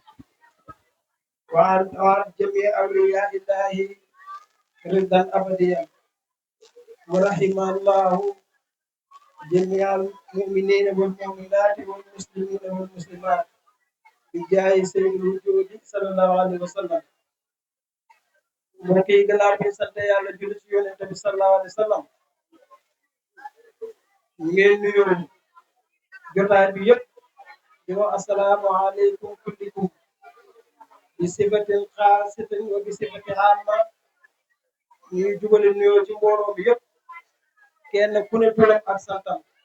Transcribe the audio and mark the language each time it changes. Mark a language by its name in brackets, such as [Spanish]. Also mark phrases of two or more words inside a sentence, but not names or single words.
[Arabic] وعن جميع أولياء الله رضا أبديا ورحم الله جميع المؤمنين والمؤمنات والمسلمين والمسلمات بجاه سيد الوجود صلى الله عليه وسلم [Wolof] mbokk yi gannaaw bi sant yàlla julli ci yonent bi [Arabic] صلى الله عليه وسلم [Wolof] ñu ngeen nuyoo jotaay bi yëpp di wax [Arabic] السلام عليكم كلكم بصفة خاصة وبصفة عامة [Wolof] ñuy jubale nuyoo ci mbooloo bi yëpp kenn ku ne turam ak santam